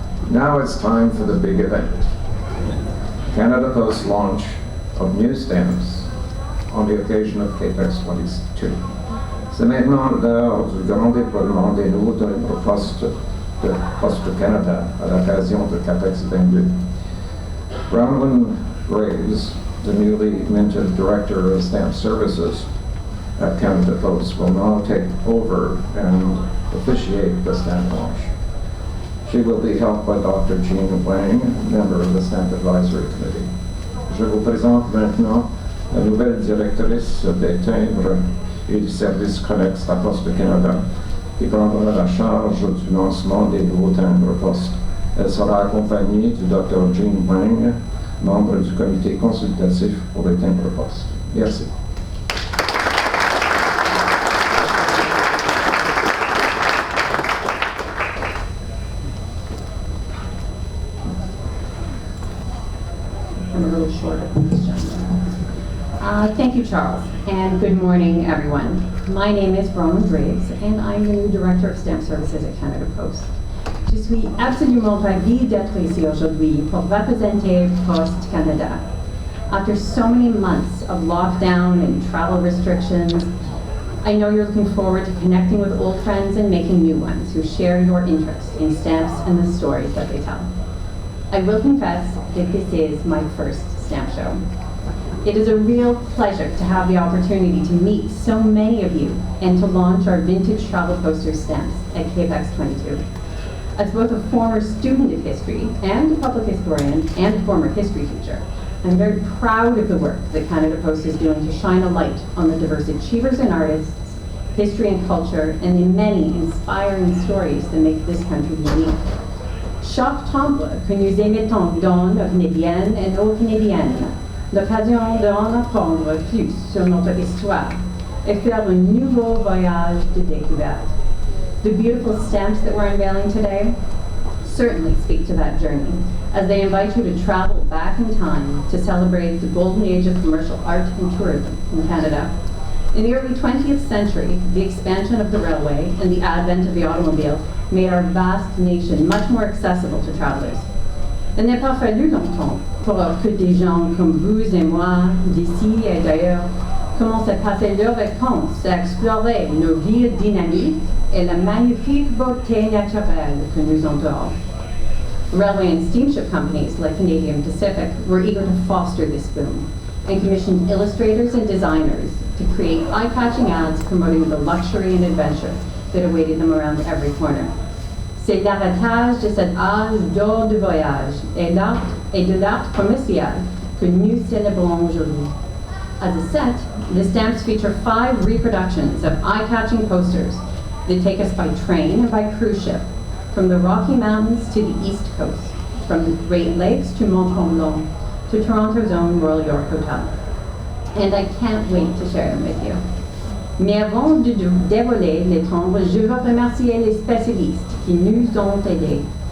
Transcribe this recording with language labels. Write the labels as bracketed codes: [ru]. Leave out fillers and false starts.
[en] Now it's time for the big event. Canada Post's launch of new stamps on the occasion of Capex 22. [fr] C'est maintenant l'heure du grand déploiement des nouveaux postes de Poste Canada à l'occasion de Capex 22. [en] Bronwyn Graves, the newly minted Director of Stamp Services at Canada Post, will now take over and officiate the stamp launch. She will be helped by Dr. Jean Wang, member of the Stamp Advisory Committee. [fr] Je vous présente maintenant la nouvelle directrice des timbres et du service Connex à Poste Canada, qui prendra la charge du lancement des nouveaux timbres postes. Elle sera accompagnée du Dr. Jean Wang, membre du comité consultatif pour les timbres postes. Merci. [en] I'm a little short of this gentleman. Thank you, Charles, and good morning, everyone. My name is Bronwyn Graves, and I'm the new Director of Stamp Services at Canada Post. [fr] Je suis absolument ravie d'être ici aujourd'hui pour représenter Post Canada. [en] After so many months of lockdown and travel restrictions, I know you're looking forward to connecting with old friends and making new ones who share your interest in stamps and the stories that they tell. I will confess that this is my first Stamp Show. It is a real pleasure to have the opportunity to meet so many of you and to launch our vintage travel poster stamps at Capex 22. As both a former student of history and a public historian and a former history teacher, I'm very proud of the work that Canada Post is doing to shine a light on the diverse achievers and artists, history and culture, and the many inspiring stories that make this country unique. [fr] Chaque temple que nous émettons donne aux Canadiennes et aux Canadiennes l'occasion d'en apprendre plus sur notre histoire et faire un nouveau voyage de découverte. [en] The beautiful stamps that we're unveiling today certainly speak to that journey, as they invite you to travel back in time to celebrate the golden age of commercial art and tourism in Canada. In the early 20th century, the expansion of the railway and the advent of the automobile made our vast nation much more accessible to travelers. [fr] Il n'a pas fallu longtemps pour que des gens comme vous et moi, d'ici et d'ailleurs, commencent à passer leurs vacances à explorer nos villes dynamiques et la magnifique beauté naturelle que nous entoure. [en] Railway and steamship companies like Canadian Pacific were eager to foster this boom and commissioned illustrators and designers to create eye-catching ads promoting the luxury and adventure that awaited them around every corner. [fr] C'est l'héritage de cet âge d'or du voyage et de l'art commercial que nous célébrons aujourd'hui. [en] As a set, the stamps feature 5 reproductions of eye-catching posters that take us by train and by cruise ship, from the Rocky Mountains to the East Coast, from the Great Lakes to Mont Tremblant, to Toronto's own Royal York Hotel. And I can't wait to share them with you. [fr] Mais avant de dévoiler les timbres, je veux remercier les spécialistes qui nous ont aidés.